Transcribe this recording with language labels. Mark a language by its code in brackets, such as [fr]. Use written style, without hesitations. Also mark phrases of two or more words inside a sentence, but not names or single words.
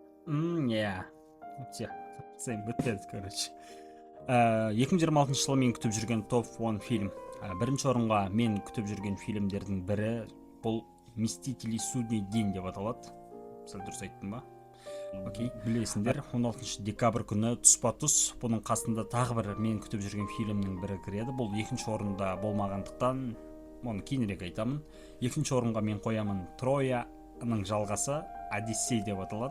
[kk] Иә. Все. Сен бітеді, короче. 2026 жылы мен күтіп жүрген топ 10 фильм. Бірінші орынға мен күтіп жүрген фильмдердің бірі бұл «Мстители. Судный день» деп аталады. Сәл дұрыс айттым ба? Окей, білесіңдер, 16 декабрь күні тұспа-тұс бұның қасында тағы бір мен күтіп жүрген фильмнің бірі кіреді. Бұл екінші орында болмағандықтан оны кейінірек айтамын. Екінші орынға мен қоямын «Трояның жалғасы», «Одиссей» деп аталады.